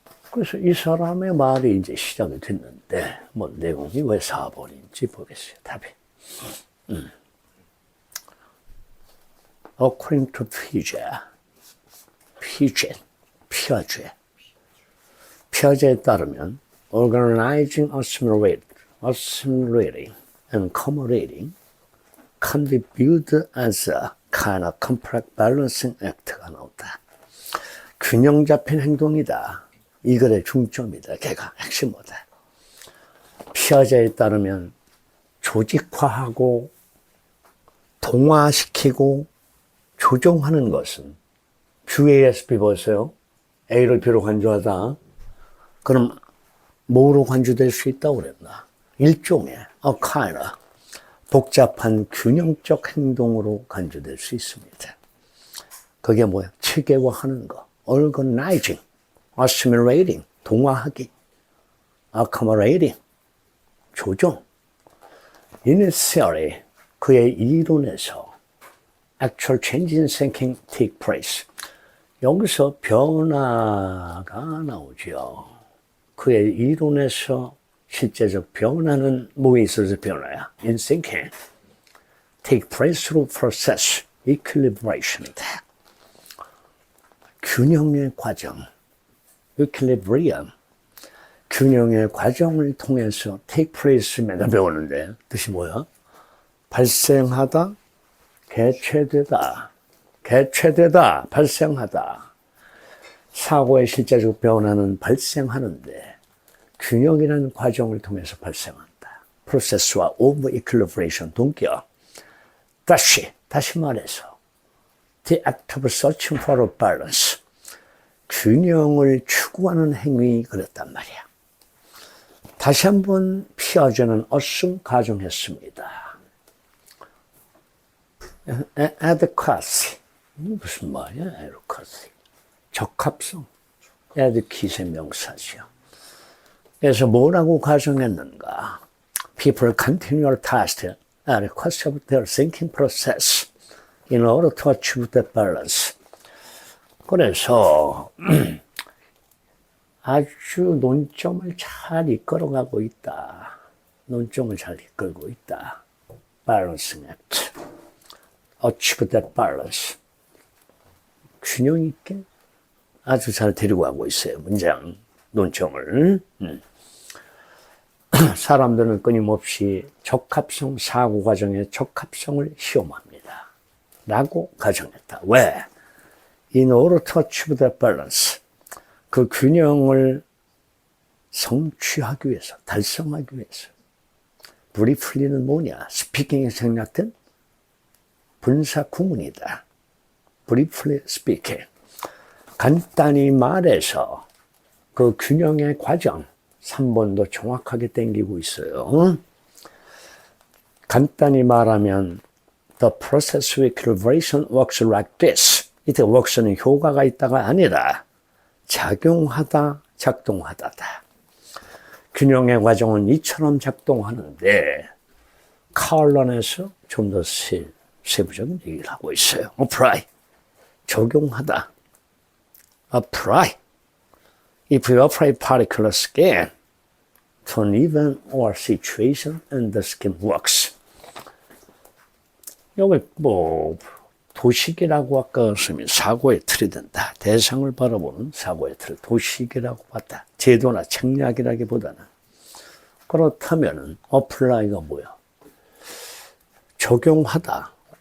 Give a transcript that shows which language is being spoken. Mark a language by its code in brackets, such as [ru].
[ko] 그래서 이 사람의 말이 이제 시작이 됐는데, 내용이 왜 4번인지 보겠어요. 답이. [en] According to [ko] 피아제에 따르면 [en] organizing, assimilating, and accommodating can be viewed as a kind of complex balancing act가 나온다. [ko] 균형 잡힌 행동이다. 이것의 중점이다. 걔가 핵심이다. 피아제에 따르면 조직화하고 동화시키고 조종하는 것은 QASP 보세요. A를 B로 간주하다. 그럼 뭐로 간주될 수 있다고 그랬나? 일종의 [en] a kind of [ko] 복잡한 균형적 행동으로 간주될 수 있습니다. 그게 뭐야? 체계화하는 거. [en] organizing, assimilating, [ko] 동화하기, [en] accommodating, 조종. In his theory, [ko] 그의 이론에서 [en] actual change in thinking take place. [ko] 여기서 변화가 나오죠. 그의 이론에서 실제적 변화는 뭐에 있어서 변화야? [en] In thinking. Take place through process, equilibration이다. [ko] 균형의 과정, equilibrium. 균형의 과정을 통해서 [en] take place [ko] 맨날 배우는데 뜻이 뭐야? 발생하다, 개최되다, 발생하다. 사고의 실제적 변화는 발생하는데 균형이라는 과정을 통해서 발생한다. 프로세스와 오브 이퀄리브레이션 동기화. 다시 말해서 [en] the act of searching for a balance. [ko] 균형을 추구하는 행위 그랬단 말이야. 다시 한번 피아제는 assume 가정했습니다. adequacy. 무슨 말이야, adequacy? 적합성. adequacy 명사죠. 그래서 뭐라고 가정했는가? [en] People continually test adequacy of their thinking process in order to achieve the balance [ko] 그래서 아주 논점을 잘 이끌어가고 있다. 논점을 잘 이끌고 있다. [en] Balancing act. Achieve that balance. [ko] 균형 있게 아주 잘 데리고 가고 있어요. 문장, 논점을. 사람들은 끊임없이 적합성 사고 과정의 적합성을 시험합니다. 라고 가정했다. 왜? [en] In order to achieve that balance. [ko] 그 균형을 성취하기 위해서, 달성하기 위해서. briefly는 뭐냐? 스피킹에 생략된 분사 구문이다. [en] briefly speaking. [ko] 간단히 말해서 그 균형의 과정 3번도 정확하게 땡기고 있어요. 간단히 말하면 [en] The process of equilibration works like this. [ko] 이때 works는 효과가 있다가 아니라 작용하다, 작동하다다. 균형의 과정은 이처럼 작동하는데 칼런에서 좀 더 세부적인 얘기를 하고 있어요. [en] apply, 적용하다. apply. If you apply particular scheme to an event or situation and the scheme works. [ko] 여기 도식이라고 아까 쓰면 사고의 틀이 된다. 대상을 바라보는 사고의 틀, 도식이라고 봤다. 제도나 책략이라기보다는. 그렇다면은 apply가 뭐야? 적용하다.